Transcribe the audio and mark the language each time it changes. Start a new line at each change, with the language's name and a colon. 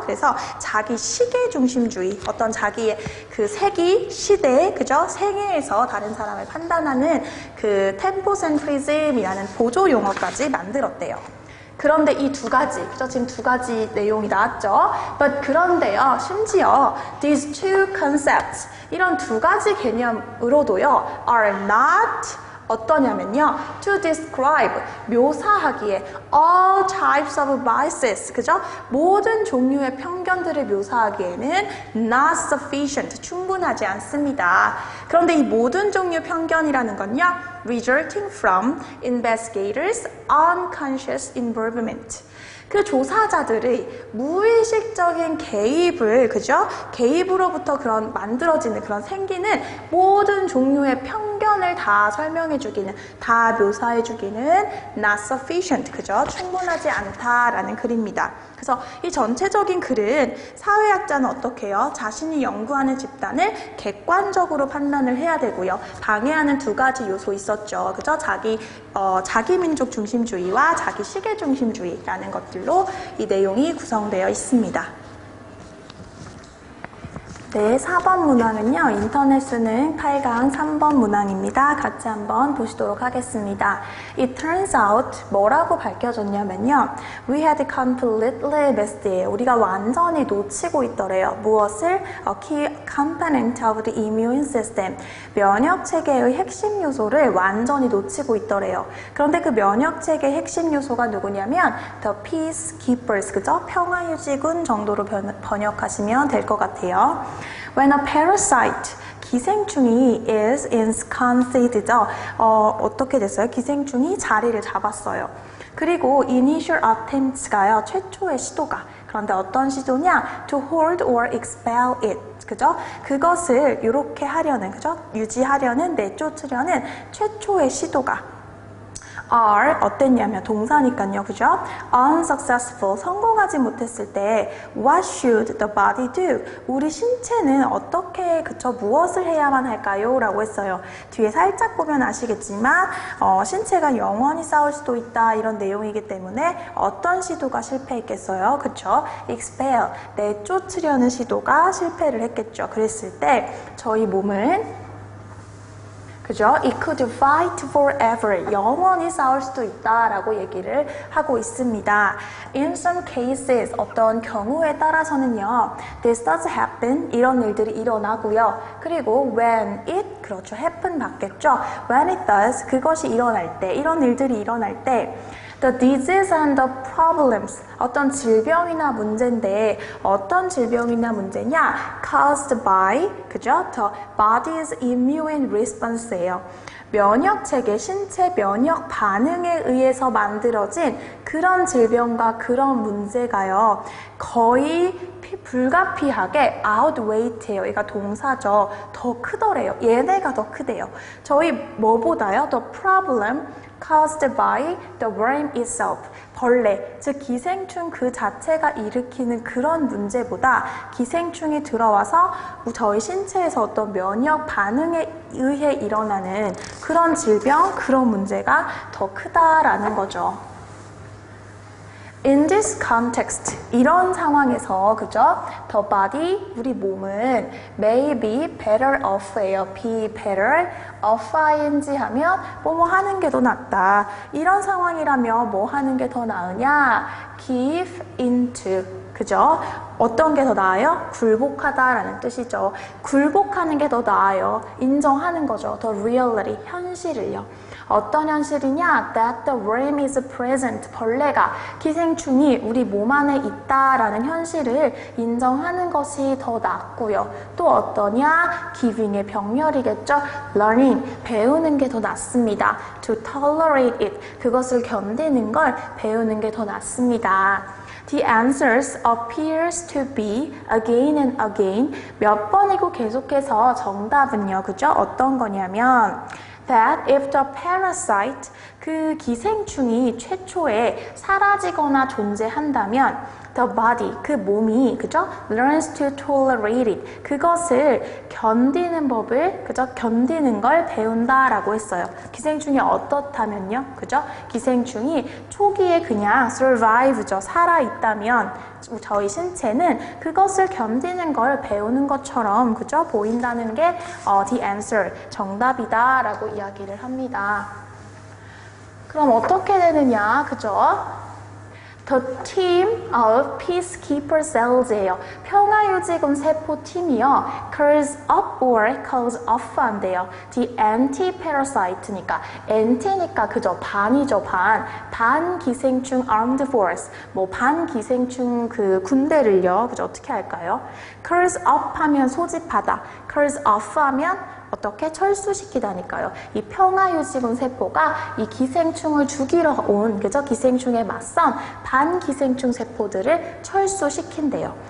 Korean: 그래서 자기 시계 중심주의, 어떤 자기의 그 세기, 시대, 그죠? 생애에서 다른 사람을 판단하는 그 temporocentrism이라는 보조 용어까지 만들었대요. 그런데 이 두 가지, 그죠? 지금 두 가지 내용이 나왔죠?
English: But
Korean: 그런데요, 심지어
English: these two concepts,
Korean: 이런 두 가지 개념으로도요,
English: are not
Korean: 어떠냐면요,
English: to describe,
Korean: 묘사하기에
English: all types of biases, 그죠?
Korean: 모든 종류의 편견들을 묘사하기에는
English: not sufficient,
Korean: 충분하지 않습니다. 그런데 이 모든 종류 편견이라는 건요,
English: resulting from investigators' unconscious involvement.
Korean: 그 조사자들의 무의식적인 개입을, 그죠? 개입으로부터 그런 만들어지는, 그런 생기는 모든 종류의 편견을 다 설명해주기는, 다 묘사해주기는
English: not sufficient,
Korean: 그죠? 충분하지 않다라는 글입니다. 그래서 이 전체적인 글은 사회학자는 어떻게 해요? 자신이 연구하는 집단을 객관적으로 판단을 해야 되고요. 방해하는 두 가지 요소 있었죠. 그죠? 자기 민족 중심주의와 자기 시계 중심주의라는 것들로 이 내용이 구성되어 있습니다. 네, 4번 문항은요, 인터넷 수능 8강 3번 문항입니다. 같이 한번 보시도록 하겠습니다.
English: It turns out,
Korean: 뭐라고 밝혀졌냐면요,
English: we had completely missed it.
Korean: 우리가 완전히 놓치고 있더래요. 무엇을?
English: A key component of the immune system.
Korean: 면역체계의 핵심 요소를 완전히 놓치고 있더래요. 그런데 그 면역체계의 핵심 요소가 누구냐면
English: the peacekeepers,
Korean: 그죠? 평화유지군 정도로 번역하시면 될 것 같아요.
English: When a parasite,
Korean: 기생충이
English: is ensconced,
Korean: 어떻게 됐어요? 기생충이 자리를 잡았어요. 그리고
English: initial attempts
Korean: 가요, 최초의 시도가. 그런데 어떤 시도냐?
English: To hold or expel it. 그죠?
Korean: 그것을 이렇게 하려는, 그죠? 유지하려는, 내쫓으려는 최초의 시도가 are 어땠냐면 동사니까요, 그죠?
English: unsuccessful,
Korean: 성공하지 못했을 때
English: what should the body do?
Korean: 우리 신체는 어떻게, 그쵸? 무엇을 해야만 할까요? 라고 했어요. 뒤에 살짝 보면 아시겠지만 신체가 영원히 싸울 수도 있다 이런 내용이기 때문에 어떤 시도가 실패했겠어요? 그쵸?
English: expel,
Korean: 내쫓으려는 시도가 실패를 했겠죠. 그랬을 때 저희 몸은, 그죠?
English: It could fight forever.
Korean: 영원히 싸울 수도 있다라고 얘기를 하고 있습니다.
English: In some cases,
Korean: 어떤 경우에 따라서는요,
English: this does happen.
Korean: 이런 일들이 일어나고요. 그리고
English: when it,
Korean: 그렇죠.
English: happen
Korean: 받겠죠.
English: When it does,
Korean: 그것이 일어날 때, 이런 일들이 일어날 때,
English: the disease and the problems,
Korean: 어떤 질병이나 문제인데 어떤 질병이나 문제냐?
English: caused by, 그죠? the body's immune response예요.
Korean: 면역체계, 신체 면역 반응에 의해서 만들어진 그런 질병과 그런 문제가요, 거의 불가피하게
English: outweight
Korean: 해요. 얘가 동사죠. 더 크더래요. 얘네가 더 크대요. 저희 뭐보다요?
English: The problem caused by the worm itself.
Korean: 벌레, 즉 기생충 그 자체가 일으키는 그런 문제보다 기생충이 들어와서 저희 신체에서 어떤 면역 반응에 의해 일어나는 그런 질병, 그런 문제가 더 크다라는 거죠.
English: In this context,
Korean: 이런 상황에서,
English: 그죠? The body,
Korean: 우리 몸은
English: may be better off예요. be better off
Korean: 하면 뭐 하는 게 더 낫다. 이런 상황이라면 뭐 하는 게 더 나으냐?
English: give into,
Korean: 그죠? 어떤 게 더 나아요? 굴복하다라는 뜻이죠. 굴복하는 게 더 나아요. 인정하는 거죠.
English: The reality,
Korean: 현실을요. 어떤 현실이냐?
English: That the worm is present.
Korean: 벌레가, 기생충이 우리 몸 안에 있다라는 현실을 인정하는 것이 더 낫고요. 또 어떠냐?
English: Giving
Korean: 의 병렬이겠죠.
English: Learning,
Korean: 배우는 게 더 낫습니다.
English: To tolerate it,
Korean: 그것을 견디는 걸 배우는 게 더 낫습니다.
English: The answers appears to be again and again.
Korean: 몇 번이고 계속해서 정답은요. 그죠? 어떤 거냐면
English: that if the parasite,
Korean: 그 기생충이 최초에 사라지거나 존재한다면
English: the body,
Korean: 그 몸이, 그죠?
English: learns to tolerate it,
Korean: 그것을 견디는 법을,
English: 그죠?
Korean: 견디는 걸 배운다라고 했어요. 기생충이 어떻다면요? 그죠? 기생충이 초기에 그냥
English: survive
Korean: 죠. 살아있다면 저희 신체는 그것을 견디는 걸 배우는 것처럼, 그죠? 보인다는 게
English: the answer,
Korean: 정답이다 라고 이야기를 합니다. 그럼 어떻게 되느냐, 그죠?
English: The team of peacekeeper cells예요.
Korean: 평화유지군 세포팀이요.
English: curls up or calls off 한대요. The anti-parasite니까, anti니까 그죠?
Korean: 반이죠, 반.
English: 반기생충 armed force.
Korean: 뭐 반기생충 그 군대를요. 그죠? 어떻게 할까요?
English: curls up
Korean: 하면 소집하다.
English: curls off
Korean: 하면 어떻게 철수시키다니까요. 이 평화유지군 세포가 이 기생충을 죽이러 온, 그죠? 기생충에 맞선 반기생충 세포들을 철수시킨대요.